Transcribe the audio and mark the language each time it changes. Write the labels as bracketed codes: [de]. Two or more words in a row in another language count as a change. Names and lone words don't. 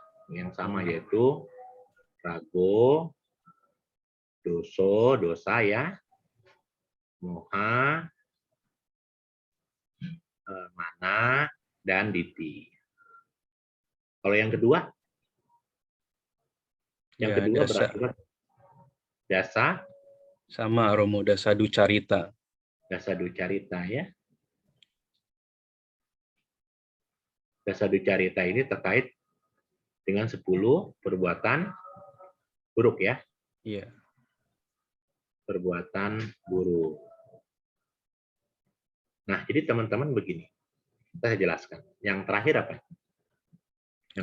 [id] Yang sama yaitu [pi] rago, dosa [id] ya, [pi] moha, mana, [id] dan diti. Kalau yang kedua? Yang Ya, kedua dasa. berakibat dasa. Sama, Romo, [pi] dasa ducarita. Dasa ducarita [id] ya. [pi] Dasa ducarita [id] ini terkait dengan 10 perbuatan buruk ya. Iya. Perbuatan buruk. Nah, jadi teman-teman begini. Saya jelaskan. Yang terakhir apa? Yang